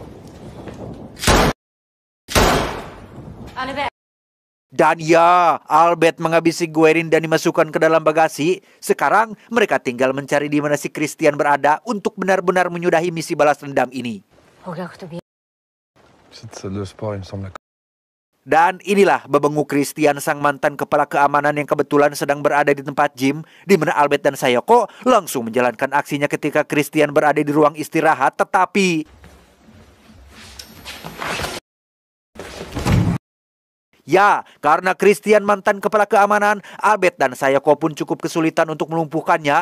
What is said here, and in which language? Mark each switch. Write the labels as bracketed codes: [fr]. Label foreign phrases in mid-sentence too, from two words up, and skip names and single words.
[id] Albert. Dan ya, Albert menghabisi Guerin dan dimasukkan ke dalam bagasi. Sekarang mereka tinggal mencari di mana si Christian berada untuk benar-benar menyudahi misi balas dendam ini. [fr] Cette salle de sport, il me semble. [id] Dan inilah bebengu Christian, sang mantan kepala keamanan yang kebetulan sedang berada di tempat gym, di mana Albert dan Sayoko langsung menjalankan aksinya ketika Christian berada di ruang istirahat. Tetapi ya, karena Christian mantan kepala keamanan, Albert dan Sayoko pun cukup kesulitan untuk melumpuhkannya.